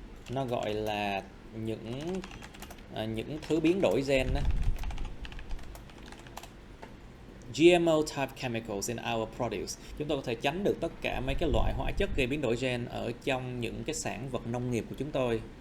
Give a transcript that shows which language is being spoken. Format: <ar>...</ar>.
<vi>Nó gọi là những thứ biến đổi gen đó.</vi> <en>GMO type chemicals in our produce.</en> <vi>Chúng tôi có thể tránh được tất cả mấy cái loại hóa chất gây biến đổi gen ở trong những cái sản vật nông nghiệp của chúng tôi.</vi>